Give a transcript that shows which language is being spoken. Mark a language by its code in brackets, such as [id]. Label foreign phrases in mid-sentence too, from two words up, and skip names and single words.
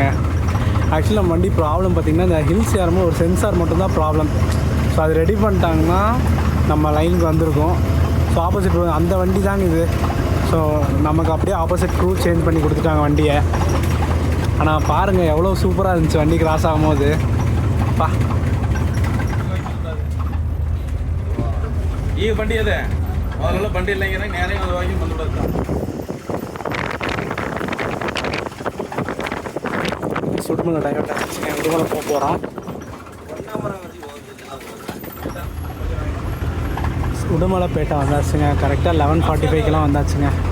[ta] ஆக்சுவலி நம்ம வண்டி ப்ராப்ளம் பார்த்திங்கன்னா இந்த ஹில்ஸ் ஏறும்போது ஒரு சென்சார் மட்டும்தான் ப்ராப்ளம். ஸோ அது ரெடி பண்ணிட்டாங்கன்னா நம்ம லைனுக்கு வந்திருக்கோம். [en] so opposite [ta] அந்த வண்டி தாங்க இது. ஸோ நமக்கு அப்படியே [en] opposite route change [ta] பண்ணி கொடுத்துட்டாங்க வண்டியை. ஆனால் பாருங்கள் எவ்வளோ சூப்பராக இருந்துச்சு வண்டி கிராஸ் ஆகும்போது. பா [kn] ಈ ಬಂಡಿ ಇದೆ ಮೊದಲೆಲ್ಲ ಬಂಡಿ ಇಲ್ಲ ಹಿಂಗೆ ನೇರ ಹೋಗಿ ಬಂದ್ಬಿಡುತ್ತೆ. [ta] சுடுமலை டைவர்ட் ஆச்சுங்க. உடுமலை போக போகிறோம். உடுமலைப்பேட்டை வந்தாச்சுங்க. கரெக்டாக 11:45 வந்தாச்சுங்க.